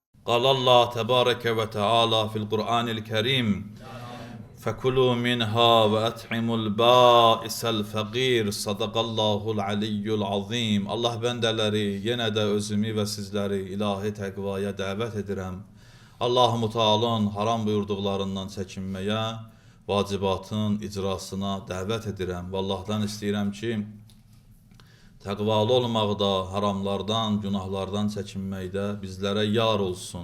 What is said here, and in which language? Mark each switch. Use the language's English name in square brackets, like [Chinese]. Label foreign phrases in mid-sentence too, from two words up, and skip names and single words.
[Arabic] قال الله تبارك وتعالى في القرآن الكريم فكلوا منها وأطعموا البائس الفقير صدق الله العلي العظيم. [Azerbaijani] Allah bəndələri yenə də özümü və sizləri ilahi təqvaya dəvət edirəm. Allah-u Teala'nın haram buyurduqlarından çəkinməyə, vacibatın icrasına dəvət edirəm. Və Allahdan istəyirəm ki, təqvalı olmaqda, haramlardan, günahlardan çəkinməkdə bizlərə yar olsun.